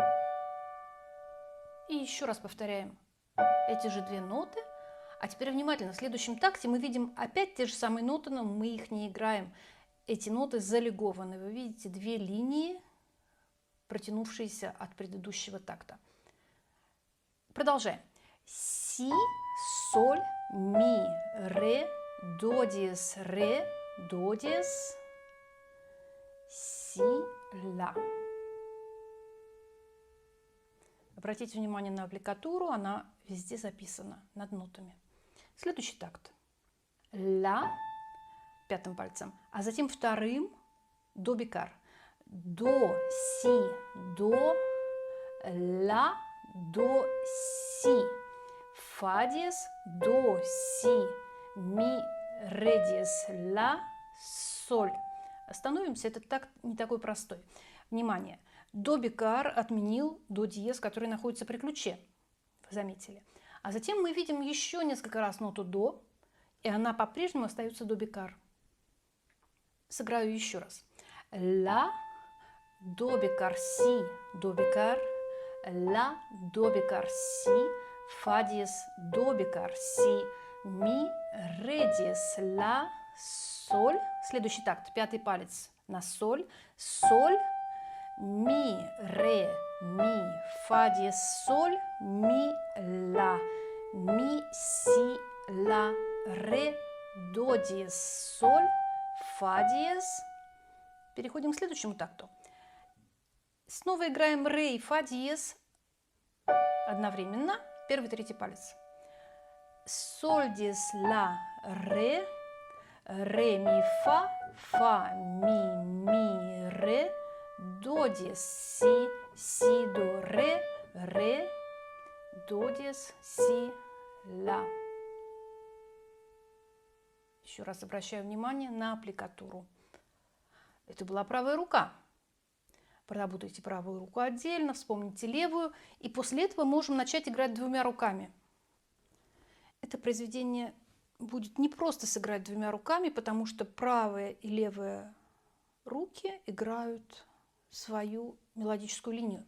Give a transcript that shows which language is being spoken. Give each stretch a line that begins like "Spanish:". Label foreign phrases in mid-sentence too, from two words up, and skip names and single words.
Russian: И еще раз повторяем эти же 2 ноты. А теперь внимательно, в следующем такте мы видим опять те же самые ноты, но мы их не играем. Эти ноты залегованы. Вы видите 2 линии, протянувшиеся от предыдущего такта. Продолжаем. Си, соль, ми, ре, до диез, ре, до диез, си, ля. Обратите внимание на аппликатуру, она везде записана над нотами. Следующий такт. Ля 5-м пальцем, а затем 2-м до бикар. До, си, до, ля, до, си. Фа диез, до, си, ми, ре диез, ля, соль. Остановимся, этот такт не такой простой. Внимание, до бикар отменил до диез, который находится при ключе. Вы заметили. А затем мы видим еще несколько раз ноту до, и она по-прежнему остается до бикар. Сыграю еще раз. Ля, до бикар, си, до бикар, ля, до бикар, си, фа диез, до бикар, си, ми, ре диез, ля, соль. Следующий такт, 5-й палец на соль, соль, ми, ре, ми, фа диез, соль, ми, ля, ми, си, ля, ре, до диез, соль, фа диез. Переходим к следующему такту. Снова играем ре и фа диез одновременно. 1-й, 3-й палец. Соль диез, ля, ре, ми, фа, ми, ре, до диез, си, до, ре, до диез, си, ля. Еще раз обращаю внимание на аппликатуру. Это была правая рука. Проработайте правую руку отдельно, вспомните левую, и после этого можем начать играть 2 руками. Это произведение будет не просто сыграть 2 руками, потому что правая и левая руки играют свою мелодическую линию.